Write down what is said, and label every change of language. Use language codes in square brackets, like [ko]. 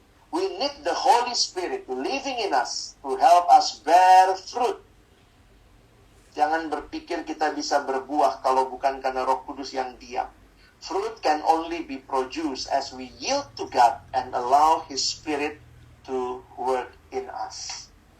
[en] We need the Holy Spirit living in us to help us bear fruit. [id] Jangan berpikir kita bisa berbuah kalau bukan karena Roh Kudus yang diam. [en] Fruit can only be produced as we yield to God and allow His Spirit to work in us.